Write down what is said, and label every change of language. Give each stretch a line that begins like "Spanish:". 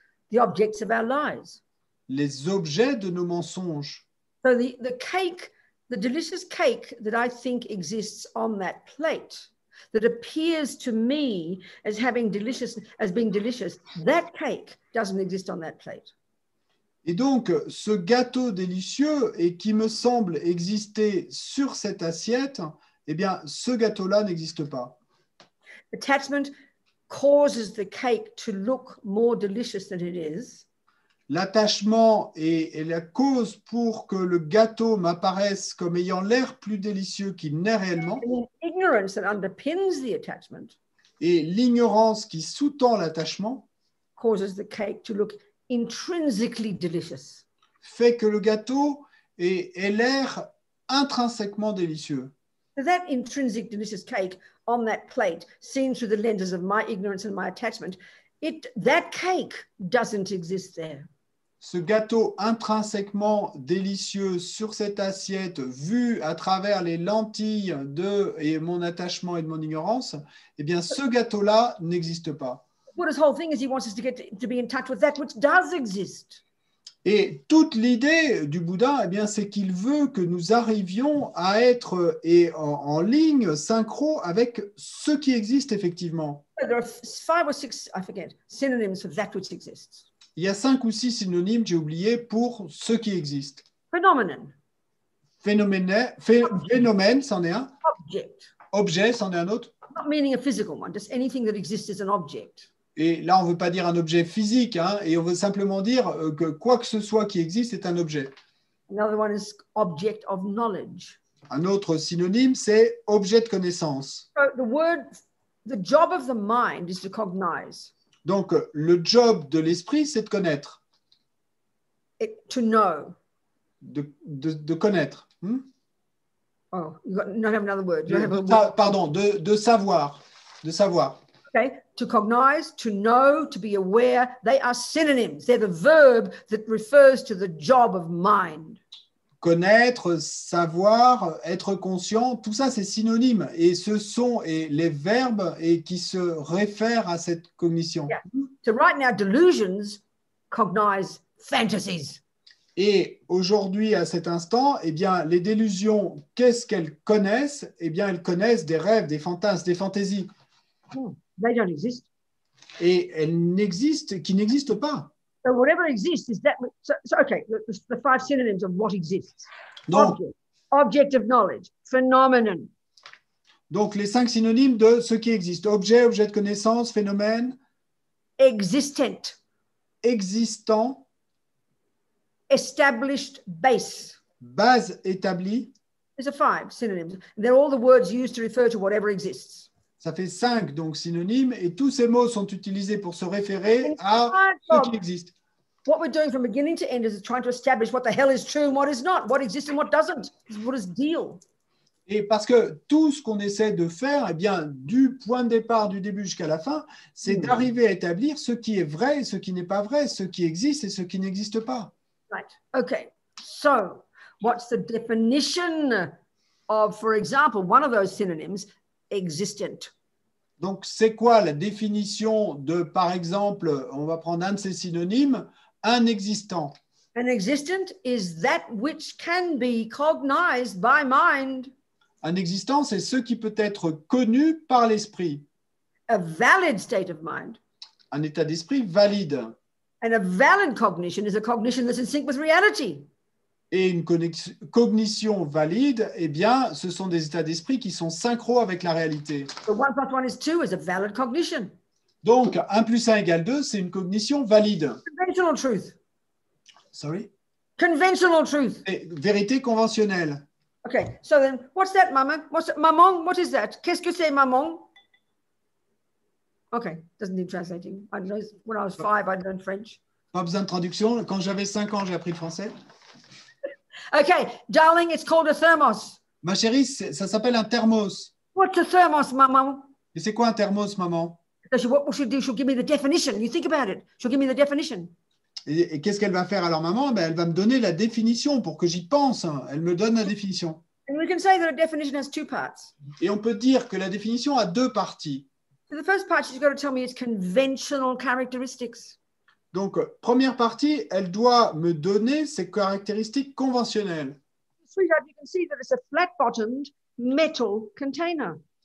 English: The objects of our lies.
French: Les objets de nos mensonges.
English: So the cake, the delicious cake that I think exists on that plate, that appears to me as being delicious, that cake doesn't exist on that plate.
French: Et donc, ce gâteau délicieux et qui me semble exister sur cette assiette, eh bien, ce gâteau-là n'existe pas.
English: Attachment causes the cake to look more delicious than it is.
French: L'attachement est la cause pour que le gâteau m'apparaisse comme ayant l'air plus délicieux qu'il n'est réellement.
English: Ignorance that underpins the attachment.
French: Et l'ignorance qui sous-tend l'attachement
English: causes the cake to look intrinsically delicious.
French: Fait que le gâteau ait l'air intrinsèquement délicieux.
English: So that intrinsic delicious cake on that plate, seen through the lenses of my ignorance and my attachment, that cake doesn't exist there.
French: Ce gâteau intrinsèquement délicieux sur cette assiette, vu à travers les lentilles de mon attachement et de mon ignorance, eh bien, ce gâteau-là n'existe pas.
English: Buddha's whole thing is he wants us to be in touch with that which does exist.
French: Et toute l'idée du Bouddha, eh bien, c'est qu'il veut que nous arrivions à être en ligne, synchro avec ce qui existe effectivement.
English: There are 5 or 6, I forget, synonyms for that which exists.
French: Il y a 5 ou 6 synonymes, j'ai oublié, pour ce qui existe.
English: Phenomenon.
French: Phénomène, c'en est un.
English: Object.
French: Objet, c'en est un autre.
English: Not meaning a physical one, just anything that exists is an object.
French: Et là, on ne veut pas dire un objet physique, hein, et on veut simplement dire que quoi que ce soit qui existe est un objet.
English: Another one is object of knowledge.
French: Un autre synonyme, c'est objet de connaissance.
English: So the job of the mind is to cognize.
French: Donc, le job de l'esprit, c'est de connaître.
English: To know.
French: De connaître.
English: Oh, you don't have another word.
French: Pardon, de savoir. De savoir.
English: Okay, to cognize, to know, to be aware, they are synonyms. They're the verb that refers to the job of mind.
French: Connaître, savoir, être conscient, tout ça c'est synonyme. Et ce sont les verbes qui se réfèrent à cette cognition.
English: Yeah. So right now, delusions cognize fantasies.
French: Et aujourd'hui, à cet instant, eh bien, les délusions, qu'est-ce qu'elles connaissent? Eh bien, elles connaissent des rêves, des fantasmes, des fantaisies.
English: They don't exist.
French: Et elles qui n'existent pas.
English: So whatever exists is that. So okay, the 5 synonyms of what exists.
French: Donc,
English: object of knowledge, phenomenon.
French: Donc, les 5 synonymes de ce qui existe. Objet, objet de connaissance, phénomène.
English: Existent.
French: Existant.
English: Established base.
French: Base établie.
English: These are 5 synonyms. They're all the words used to refer to whatever exists.
French: Ça fait 5 donc synonymes et tous ces mots sont utilisés pour se référer à ce qui existe.
English: What we're doing from beginning to end is trying to establish what the hell is true and what is not, what exists and what doesn't. This is Buddha's deal.
French: Et parce que tout ce qu'on essaie de faire, eh bien, du point de départ, du début jusqu'à la fin, c'est d'arriver à établir ce qui est vrai et ce qui n'est pas vrai, ce qui existe et ce qui n'existe pas.
English: Right. Okay. So, what's the definition of, for example, one of those synonyms? Existent.
French: Donc, c'est quoi la définition de, par exemple, on va prendre un de ces synonymes, un existant?
English: An existent is that which can be cognized by mind.
French: Un existant, c'est ce qui peut être connu par l'esprit.
English: A valid state of mind.
French: Un état d'esprit valide.
English: And a valid cognition is a cognition that's in sync with reality.
French: Et une cognition valide, eh bien, ce sont des états d'esprit qui sont synchro avec la réalité.
English: So 1 plus 1 is 2 is a valid cognition.
French: Donc, 1 plus 1 égale 2, c'est une cognition valide.
English: Conventional truth. Sorry? Conventional truth.
French: Et vérité conventionnelle.
English: Okay, so then what's that, maman? Maman, what is that?
French: Qu'est-ce que c'est, maman?
English: Okay, doesn't need translating. I know when I was 5, I learned French.
French: Pas besoin de traduction. Quand j'avais 5 ans, j'ai appris le français.
English: Okay, darling, it's called a thermos.
French: Ma chérie, ça s'appelle un thermos.
English: What's a thermos, maman?
French: Et c'est quoi un thermos, maman?
English: So what she'll do, she'll give me the definition. You think about it. She'll give me the definition.
French: Et qu'est-ce qu'elle va faire alors, maman? Ben, elle va me donner la définition pour que j'y pense. Elle me donne la définition.
English: And we can say that a definition has 2 parts.
French: Et on peut dire que la définition a 2 parties.
English: So the first part, she's got to tell me its conventional characteristics.
French: Donc, première partie, elle doit me donner ses caractéristiques conventionnelles.
English: Sweetheart, you can see that it's a flat-bottomed metal container.